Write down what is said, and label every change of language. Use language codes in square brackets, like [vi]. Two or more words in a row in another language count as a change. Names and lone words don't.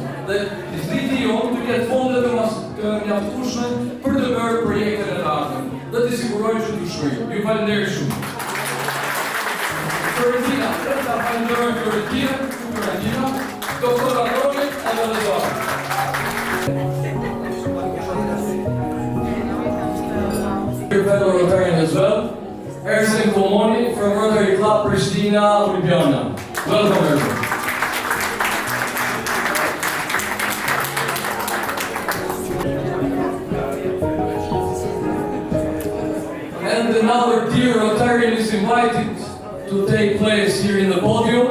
[sq] Dhe distrikti jonë të ketë fonde të mjaftueshme për të bërë projekte në të ardhmen dhe të sigurojmë që të shkojmë. Ju falenderoj shumë. Florentina, falenderoj Florentina, doktor Agroni edhe rezartë. [en] Fellow Rotarian as well, Ersin Komoni from Rotary Club Prishtina Gala. Welcome everyone. And another dear Rotarian is invited to take place here in the podium.